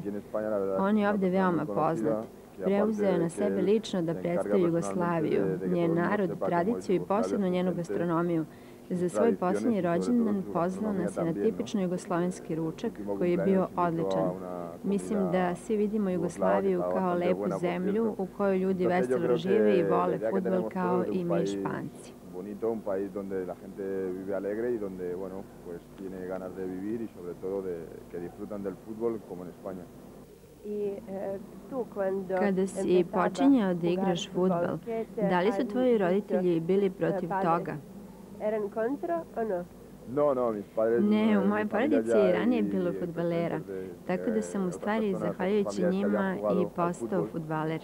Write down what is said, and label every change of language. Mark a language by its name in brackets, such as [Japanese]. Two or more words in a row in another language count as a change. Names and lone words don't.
[Serbian] On je ovdje veoma poznat. Preuzeo je na sebe lično da predstavi Jugoslaviju, njen narod, tradiciju i posebno njenu gastronomiju. Za svoj posljednji rođendan pozvao nas je na tipično jugoslovenski ručak koji je bio odličan. Mislim da svi vidimo Jugoslaviju kao lepu zemlju u kojoj ljudi veselo žive i vole fudbal kao i mi Španci. [Spanish] Bonito, un país donde la gente vive alegre y donde, bueno, pues tiene ganas de vivir y sobre todo de que disfrutan del fútbol como en España. [Serbian] Kada si počinjao da igraš fudbal, da li su tvoji roditelji bili protiv toga? Ne, u mojoj porodici je ranije bilo fudbalera, tako da sam u stvari, zahvaljujući njima, i postao fudbaler.